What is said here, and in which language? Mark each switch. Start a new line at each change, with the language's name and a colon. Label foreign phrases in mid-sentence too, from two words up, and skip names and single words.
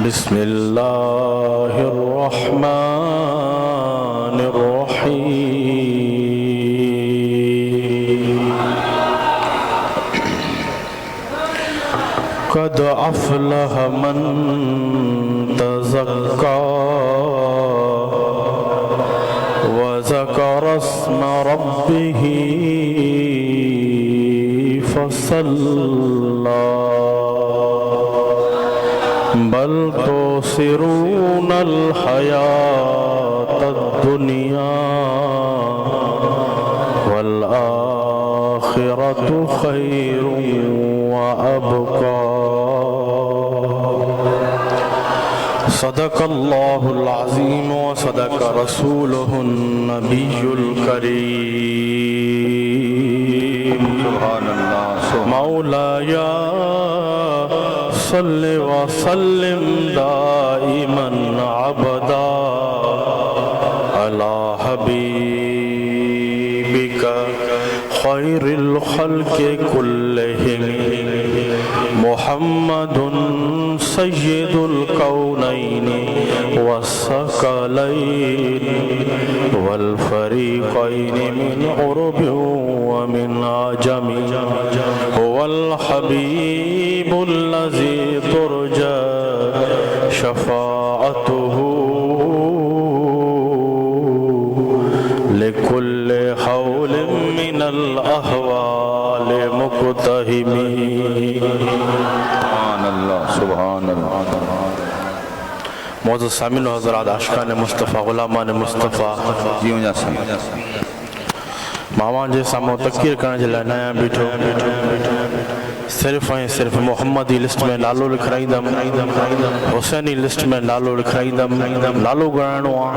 Arabic: بسم الله الرحمن الرحيم. قد أفلح من تزكى وذكر اسم ربه فصلى بل تؤثرون الحياة الدنيا والآخرة خير وأبقى. صدق الله العظيم وصدق رسوله النبي الكريم. سبحان الله۔ مولاي صل وسلم دائما أبدا على حبيبك خير الخلق كلهم محمد سيد الكونين والثقلين والفريقين من عرب ومن عجم والحبيب الذي ترجى شفاعته لكل هول من الأهوال مقتحم. سبحان الله.
Sindhi: मौजूद सामिन हज़रात आशिक़ान मुस्तफ़ा ग़ुलामान मुस्तफ़ा मामा जे साम्हूं तक़रीर करण जे लाइ नया बीठो सिर्फ़ ऐं सिर्फ़ मोहम्मदी लिस्ट में नालो लिखाईंदमि, हुसैनी लिस्ट में नालो लिखाईंदमि, नालो ॻणाइणो आहे।